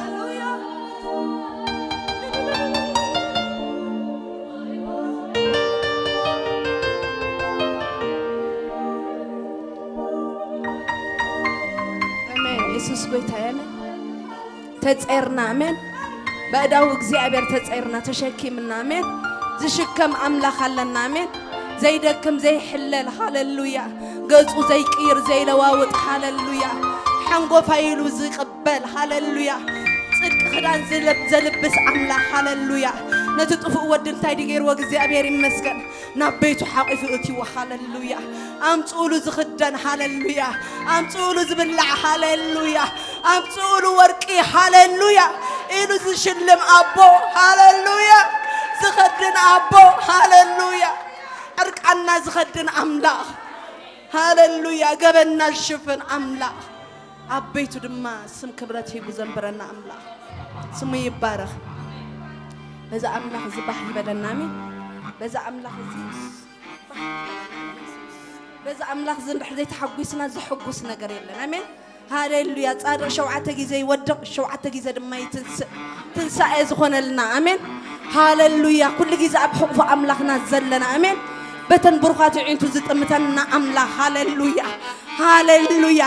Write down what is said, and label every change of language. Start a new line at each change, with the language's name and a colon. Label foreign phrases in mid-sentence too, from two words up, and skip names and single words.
Tigrinya: ኢየሱስ ጎይታዬ ተጸርና አሜን በእዳው እግዚአብሔር ተጸርና ተሸኪምና አሜን ዝሽከም አምላክ አለና አሜን ዘይደክም ዘይሕለል ሃሌሉያ ገጹ ዘይቅይር ዘይለዋውጥ ሃሌሉያ ሓንጎ ፋይሉ ዝቅበል ሃሌሉያ ጽድቅ ክዳን ዘልብስ አምላክ ሃሌሉያ ነትጥፉ ወድ እንታይ ዲገይር ወእግዚአብሔር ይመስገን ናብ ቤቱ ሓቂፉ እትይው ሃሌሉያ አምጽኡሉ ዝኽደን ሃሌሉያ አምጽኡሉ ዝብላዕ ሃሌሉያ አምጽኡሉ ወርቂ ሃሌሉያ ኢሉ ዝሽልም አቦ ሃሌሉያ ዝኽድን አቦ ሃሌሉያ እርቃና ዝኽድን አምላክ ሃሌሉያ ገበና ዝሽፍን አምላክ አቤቱ ድማ ስም ክብረት ሂቡ ዘንበረና አምላክ ስሙ ይባረክ በዛ አምላክ ዝባህ ይበለና አሜን በዛ አምላክ በዛ አምላክ ዝንድሕ ዘይተሐጉስና ዝሕጉስ ነገር የለን አሜን ሃሌሉያ ጻድቅ ሸውዓተ ጊዜ ይወድቅ ሸውዓተ ጊዜ ድማ ትንሳኤ ዝኾነልና አሜን ሃሌሉያ ኩሉ ጊዜ ኣብ ሕቁፉ አምላክና ዘለና አሜን በተን ብሩኻት ዒንቱ ዝጥምተና አምላክ ሃሌሉያ ሃሌሉያ